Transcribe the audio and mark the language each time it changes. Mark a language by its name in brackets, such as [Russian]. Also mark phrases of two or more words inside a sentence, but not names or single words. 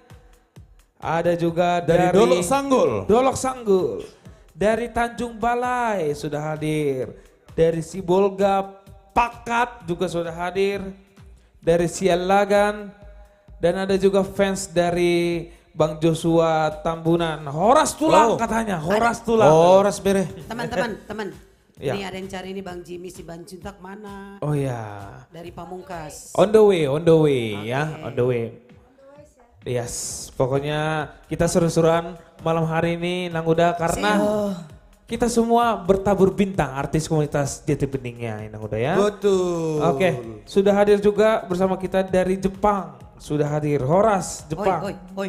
[Indonesian] Ada juga dari Dolok Sanggul. Dolok Sanggul. Dari Tanjung Balai sudah hadir. Dari Sibolga Pakat juga sudah hadir. Dari Sialagan. Dan ada juga fans dari Bang Joshua Tambunan. [Batak Toba] Horas tulang [Indonesian] katanya, [Batak Toba] Horas tulang. Horas bere. [Indonesian] Teman-teman, teman. Ya. Ini ada yang cari ini Bang Jimmy si Banjuntak mana? Oh ya. Dari Pamungkas. [English] On the way ya, on the way. [Indonesian] Yes, pokoknya kita seru-seruan malam hari ini Nang Uda karena kita semua bertabur bintang artis komunitas Jati Beningnya Nang Uda ya. Betul. Oke, sudah hadir juga bersama kita dari Jepang. Sudah hadir Horas Jepang. Oi.